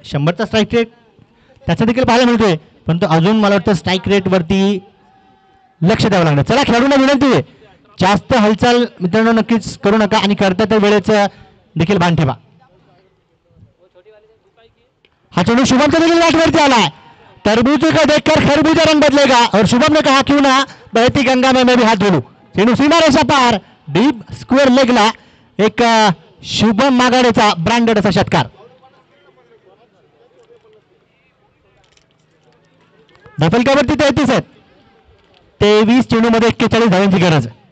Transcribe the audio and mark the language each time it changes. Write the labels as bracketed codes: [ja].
[mr] 100चा strike rate त्याचा देखील पाहायला मिळतोय. परंतु अजून मला वाटतं स्ट्राईक रेट वरती लक्ष द्यावं लागणार. चला खेळाडूंना विनंती आहे, जास्त हालचाल मित्रांनो नक्कीच करू नका आणि करता त्या वेळेचं देखील भान ठेवा. हा चेंडू शुभमचा देखील गाठवरती आलाय. [hi] तरबूज को देखकर खरबूजा रंग बदलेगा और शुभम ने कहा क्यों ना बहती गंगा में मैं भी हाथ धोलूं. [mr] चेंडू सीमा रेषा पार डीप स्क्वेअर लेगला एक शुभम मागाडेचा ब्रँडेड असा षटकार. धाफलकावरती 33 आहेत. 23 चेंडूमध्ये 41 धावांची गरज.